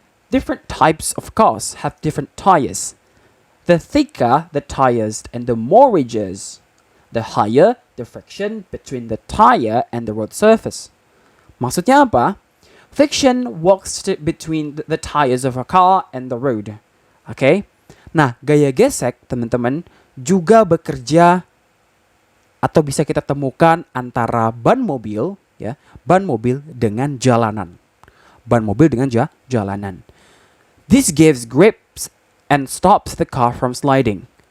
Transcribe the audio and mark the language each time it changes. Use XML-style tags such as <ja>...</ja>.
<en>Different types of cars have different tires. The thicker the tires and the more ridges, the higher the friction between the tire and the road surface.</en> <id>Maksudnya apa?</id> <en>Friction works between the tires of a car and the road. Okay?</en> <id>Nah, gaya gesek, teman-teman, juga bekerja atau bisa kita temukan antara ban mobil, ya, ban mobil dengan jalanan. Ban mobil dengan jalanan.</id> <en>This gives grips and stops the car from sliding.</en>